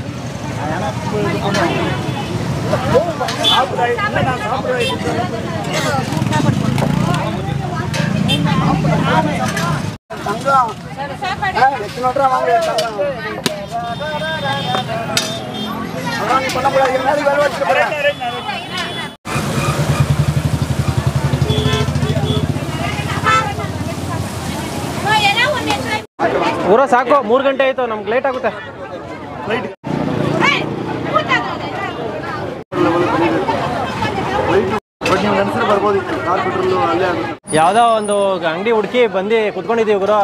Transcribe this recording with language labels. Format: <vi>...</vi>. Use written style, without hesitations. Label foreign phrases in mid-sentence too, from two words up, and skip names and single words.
<ta>ஏன்னா தங்கம் எத்தனை ரூபா வாங்க தங்கம். அதான் நீ பண்ணக்கூடாது. எல்லாரும் வேலை வச்சுட்டு போகிறேன்.</ta> <kn>ಊರ ಸಾಕು 3 ಗಂಟೆ ಆಯಿತು, ನಮ್ಗೆ ಲೇಟ್ ಆಗುತ್ತೆ. ಯಾವುದೋ ಒಂದು ಅಂಗಡಿ ಹುಡುಕಿ ಬಂದು ಕುತ್ಕೊಂಡಿದ್ದೀವಿ ಗುರು.</kn>